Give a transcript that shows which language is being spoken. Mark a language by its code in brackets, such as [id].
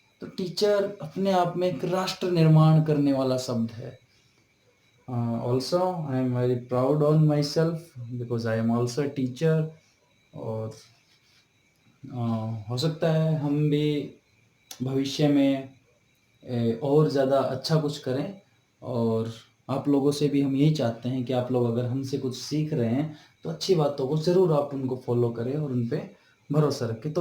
[hi] तो टीचर अपने आप में एक राष्ट्र निर्माण करने वाला शब्द है। [en] Also, I am very proud on myself because I am also a teacher। [hi] और हो सकता है हम भी भविष्य में और ज़्यादा अच्छा कुछ करें, और आप लोगों से भी हम यही चाहते हैं कि आप लोग अगर हमसे कुछ सीख रहे हैं, तो अच्छी बातों को ज़रूर आप उनको फ़ॉलो करें और उन पे भरोसा रखें।